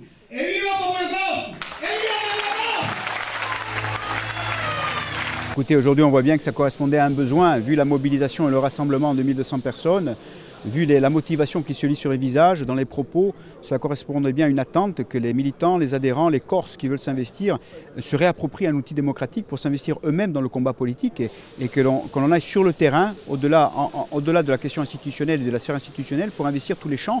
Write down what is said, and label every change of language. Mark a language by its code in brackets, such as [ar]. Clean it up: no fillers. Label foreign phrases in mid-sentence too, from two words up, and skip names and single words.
[it] E viva il popolo corso! E viva il popolo corso! [fr] Écoutez, aujourd'hui on voit bien que ça correspondait à un besoin, vu la mobilisation et le rassemblement de 1200 personnes, vu la motivation qui se lit sur les visages, dans les propos, cela correspondait bien à une attente que les militants, les adhérents, les Corses qui veulent s'investir se réapproprient un outil démocratique pour s'investir eux-mêmes dans le combat politique et que l'on aille sur le terrain, au-delà de la question institutionnelle et de la sphère institutionnelle, pour investir tous les champs